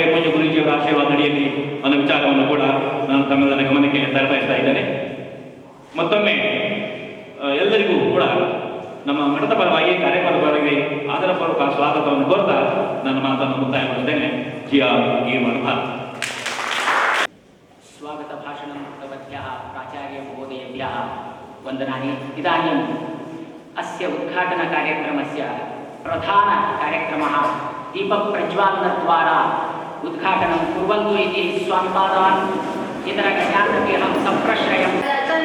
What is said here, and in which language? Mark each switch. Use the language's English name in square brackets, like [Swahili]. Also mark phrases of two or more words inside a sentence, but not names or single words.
[Kannada] ಪೂಜ್ಯ ಗುರೂಜಿಯವರ ಆಶೀರ್ವಾದ ಅಡಿಯಲ್ಲಿ ಅನ್ನೋ ವಿಚಾರವನ್ನು ಕೂಡ ನಾನು ತಮ್ಮೆಲ್ಲರ ಗಮನಕ್ಕೆ ತರಬಯಸ್ತಾ ಇದ್ದೇನೆ. ಮತ್ತೊಮ್ಮೆ ಎಲ್ಲರಿಗೂ ಕೂಡ ನಮ್ಮ ಮಠದ ಪರವಾಗಿ, ಕಾರ್ಯಕ್ರಮದ ಪರವಾಗಿ ಆದರಪೂರ್ವಕ ಸ್ವಾಗತವನ್ನು ಕೋರ್ತಾ ನನ್ನ ಮಾತನ್ನು ಮುಕ್ತಾಯಗೊಳಿಸುತ್ತೇನೆ. ಈ ಮಠ [Sanskrit] स्वागत भाषणं भगवद्भ्यः प्राचार्य महोदयेभ्यः वन्दनानि. इदानीम् अस्य उद्घाटनकार्यक्रमस्य प्रधानकार्यक्रमः दीपप्रज्वालनद्वारा उद्घाटनं कुर्वन्तु इति स्वामिपादान् इतरगण्यानपि अहं सम्प्रश्रयम्.